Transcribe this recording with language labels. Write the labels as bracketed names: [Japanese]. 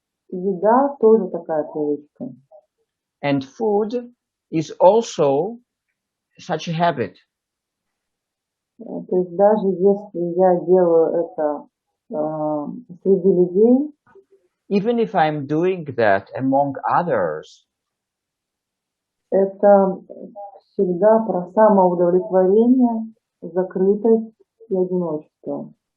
[Russian] Еда тоже такая привычка. [English] And food is also such a habit. [Russian] То есть даже если я делаю это среди людей, [English] even if I'm doing that among others, [Russian] это всегда про самоудовлетворение, закрытость и одиночество.